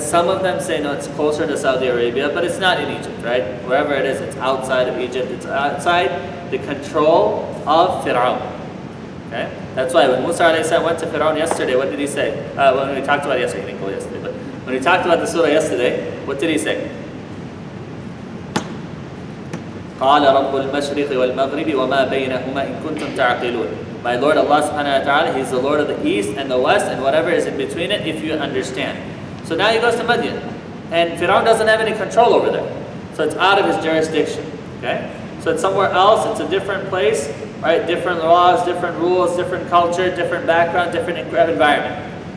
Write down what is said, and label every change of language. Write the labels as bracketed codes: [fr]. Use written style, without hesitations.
[en] Some of them say no, it's closer to Saudi Arabia, but it's not in Egypt, right? Wherever it is, it's outside of Egypt. It's outside the control of Fir'aun. Okay? That's why when Musa alayhi salam went to Fir'aun yesterday, what did he say? When we talked about it yesterday, he didn't go yesterday, but when we talked about the surah yesterday, what did he say? [ar] قال رب المشرق والمغرب وما بينهما إن كنتم تعقلون. [en] My Lord Allah subhanahu wa ta'ala, He's the Lord of the East and the West and whatever is in between it, if you understand. So now he goes to Madian. And Fir'aun doesn't have any control over there. So it's out of his jurisdiction. Okay? So it's somewhere else, it's a different place, right? Different laws, different rules, different culture, different background, different environment.